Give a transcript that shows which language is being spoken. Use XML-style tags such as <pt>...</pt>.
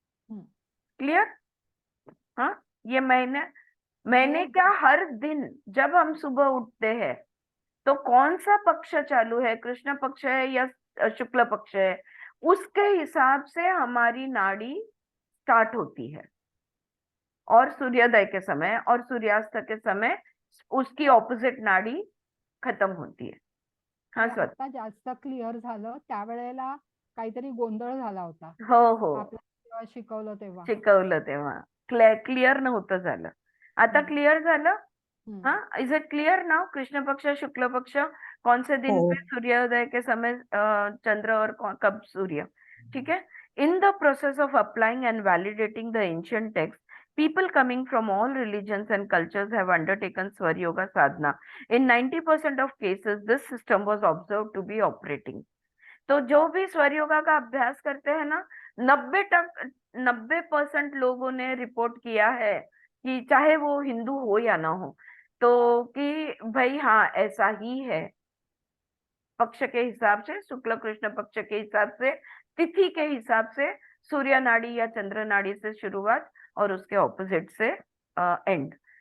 <hi>Clear? हाँ, ये महीने का हर दिन जब हम सुबह उठते हैं तो कौन सा पक्ष चालू है, कृष्ण पक्ष है या शुक्ल पक्ष है, उसके हिसाब से हमारी नाड़ी स्टार्ट होती है। और सूर्योदय के समय और सूर्यास्त के समय उसकी ऑपोजिट नाड़ी खत्म होती है। हाँ सर।</hi> <mr>आता जास्त क्लिअर झालं, त्यावेळेला काहीतरी गोंधळ झाला होता हो आपल्याला शिकवलं तेव्हा. क्लिअर नव्हतं झालं, आता क्लिअर झालं.</mr> <en>हाँ, is it clear now?</en> <hi>Krishna पक्ष शुक्ल पक्ष कौन से दिन पे सूर्योदय के समय चंद्र और कब सूर्य, ठीक है?</hi> <en>In the process of applying and validating the ancient text, people coming from all religions and cultures have undertaken Swar Yoga sadhana. In 90% of cases, this system was observed to be operating.</en> <hi>तो जो भी स्वर योगा का अभ्यास करते हैं ना, 90% लोगों ने रिपोर्ट किया है कि चाहे वो हिंदू हो या ना हो, तो कि भाई हाँ ऐसा ही है। पक्ष के हिसाब से, शुक्ल कृष्ण पक्ष के हिसाब से, तिथि के हिसाब से सूर्य नाड़ी या चंद्र नाड़ी से शुरुआत और उसके ऑपोजिट से एंड।</hi>